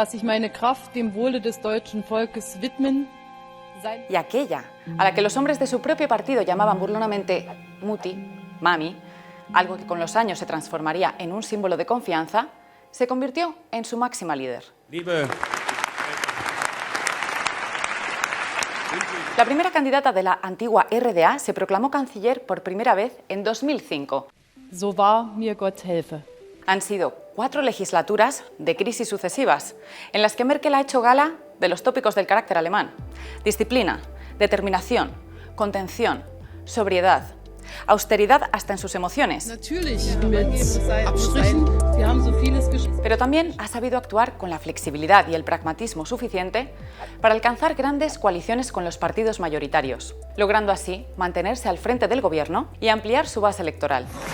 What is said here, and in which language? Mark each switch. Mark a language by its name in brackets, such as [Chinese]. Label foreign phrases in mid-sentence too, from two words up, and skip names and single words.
[Spanish] Y aquella, a la que los hombres de su propio partido llamaban burlonamente Mutti, Mami, algo que con los años se transformaría en un símbolo de confianza, se convirtió en su máxima líder. La primera candidata de la antigua RDA se proclamó canciller por primera vez en 2005. [German] So wahr mir Gott helfe. [Spanish] Han sido 4 legislaturas de crisis sucesivas, en las que Merkel ha hecho gala de los tópicos del carácter alemán: disciplina, determinación, contención, sobriedad, austeridad hasta en sus emociones. Pero también ha sabido actuar con la flexibilidad y el pragmatismo suficiente para alcanzar grandes coaliciones con los partidos mayoritarios, logrando así mantenerse al frente del gobierno y ampliar su base electoral.